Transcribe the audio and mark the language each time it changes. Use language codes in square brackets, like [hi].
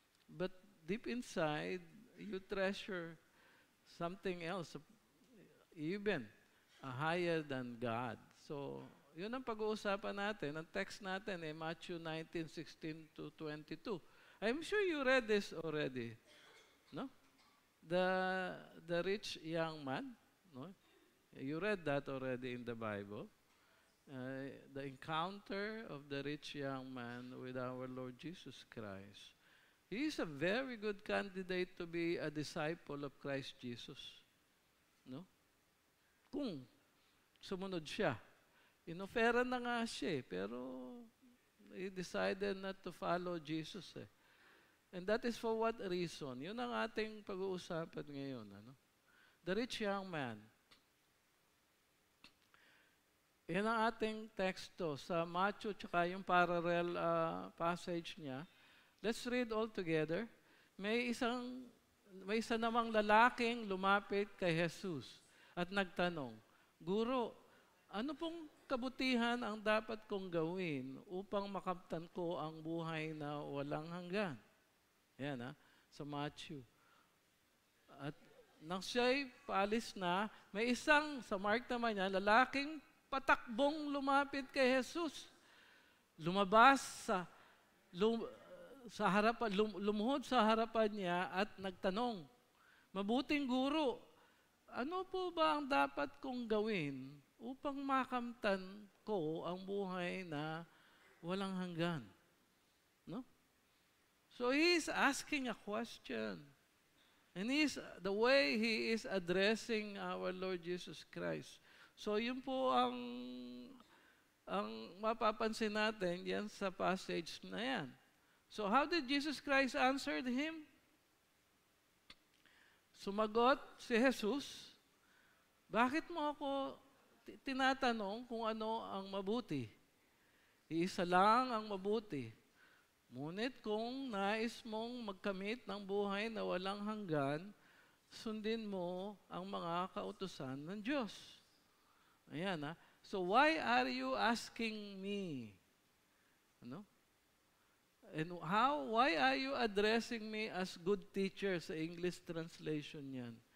[en] But deep inside, you treasure something else, even higher than God. [tl] So, yun ang pag-uusapan natin. Ang text natin Matthew 19:16-22. [en] I'm sure you read this already. No? The rich young man. No? You read that already in the Bible. The encounter of the rich young man with our Lord Jesus Christ. He is a very good candidate to be a disciple of Christ Jesus. No? [tl] Kung sumunod siya. Inofera na nga siya pero [en] he decided not to follow Jesus [tl] eh. [en] And that is for what reason? [tl] Yun ang ating pag-uusapan ngayon. [en] Ano? The rich young man. [tl] Yan ang ating teksto sa Matthew tsaka yung parallel passage niya. [en] Let's read all together. [tl] May isa namang lalaking lumapit kay Jesus at nagtanong, Guro, ano pong kabutihan ang dapat kong gawin upang makamtan ko ang buhay na walang hanggan? Yan sa Matthew. At nang siya'y paalis na, may isang, sa Mark naman yan, lalaking patakbong lumapit kay Jesus. Lumabas lumuhod sa harapan niya at nagtanong, Mabuting guro, ano po ba ang dapat kong gawin upang makamtan ko ang buhay na walang hanggan? No? [en] So he's asking a question. And the way he is addressing our Lord Jesus Christ. [tl] So yun po ang mapapansin natin yan sa passage na yan. [en] So how did Jesus Christ answer him? [tl] Sumagot si Jesus, bakit mo ako tinatanong kung ano ang mabuti? Iisa lang ang mabuti. Ngunit kung nais mong magkamit ng buhay na walang hanggan, sundin mo ang mga kautusan ng Diyos. [en] Ayan So why are you asking me? Ano? And why are you addressing me as good teacher [tl] sa English translation yan?